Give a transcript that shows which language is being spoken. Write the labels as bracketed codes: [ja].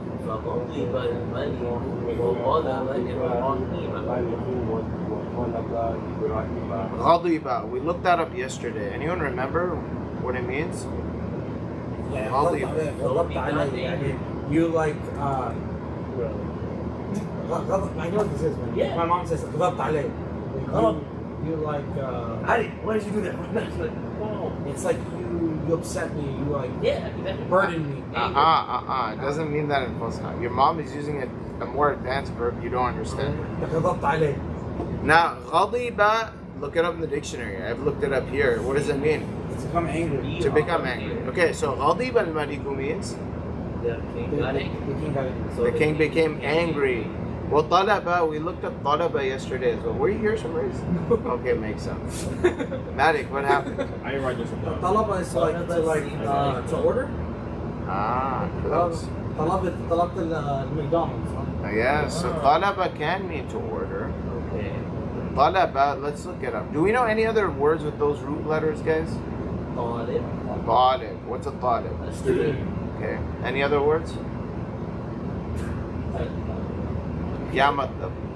[ar] فغضب الملك وغضب إبراهيم. غضب. [en] We looked that up yesterday. Anyone remember what it means? Yeah, [ar] غضب. غضبت عليه. يعني [en] you like غضب. I know what this is, man. Yeah. My mom says [ar] غضبت عليه. [en] You like Why did you do that? it's like you upset me. You like Exactly. burden me. It doesn't mean that in Fusha. Your mom is using a more advanced verb you don't understand. [ar] غضبت عليه. [en] Now, غضب, look it up in the dictionary. I've looked it up here. What does it mean? To become angry. To become angry. Okay, so غضب الملك means The king got angry. The king got angry. the king became angry. Well, talaba, we looked up talaba yesterday as well. Were you here somewhere? Okay, makes sense. Madik, what happened? I ain't write this one down. طلب is to order. Close. [ar] طلبت المcDonald's. [en] Yeah, so talaba can mean to order. Okay. Talaba, let's look it up. Do we know any other words with those root letters, guys? [ar] طالب. [en] Talib. What's a talib? A student. Okay. Any other words? [ar] Ya matlab.